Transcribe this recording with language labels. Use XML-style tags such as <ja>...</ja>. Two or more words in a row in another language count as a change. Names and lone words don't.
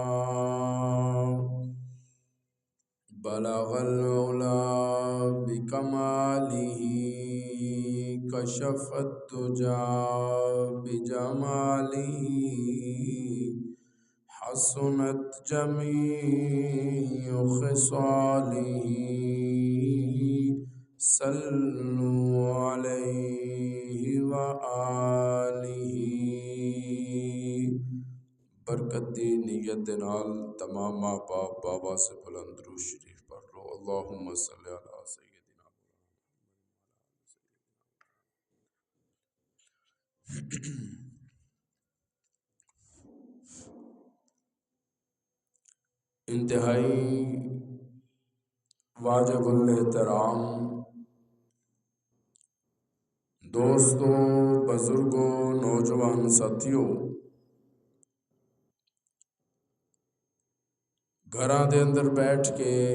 <ar>بلغ العلا بكماله كشف الدجى بجماله حسنت جميع خصاله صلوا عليه وآله</ar> <pa>برکت دی نیت دے نال تمام ماں باپ بابا سے بلند درود شریف پڑھ لو</pa> <ar>اللہم صلی علی سیدنا</ar> <ur>انتہائی واجب الاحترام دوستوں بزرگوں نوجوان ساتھیوں</ur> <pa>گھراں دے اندر بیٹھ کے</pa>